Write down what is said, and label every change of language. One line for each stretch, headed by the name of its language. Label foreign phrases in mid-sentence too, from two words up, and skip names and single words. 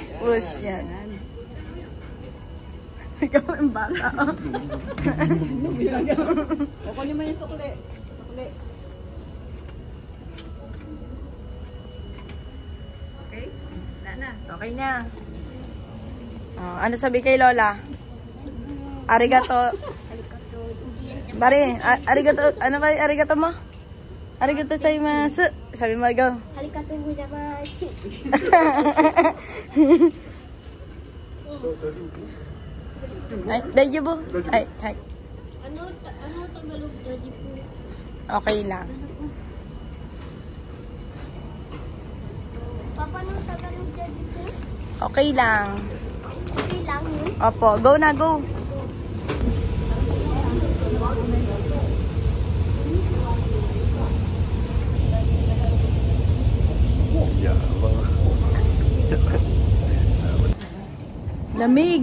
Filipino: Push. Yan. Ikaw ang bata. Kukunin mo yung sukli. Sukli. Okay? Wala na. Okay na. Oh, ano sabi kay Lola?
Japanese: Arigato. Bari, arigato.
Filipino: Ano ba arigato mo?
Japanese: ありがとうございます.
Filipino: Sabi mo, go.
Japanese: ありがとうございます. Ay, daijoubu. Ay, ay.
Filipino: Ano Tagalog jadi po? Okay lang. Papa, ano Tagalog jadi po? Okay lang. Okay lang yun. Opo, go na, go. Lamig.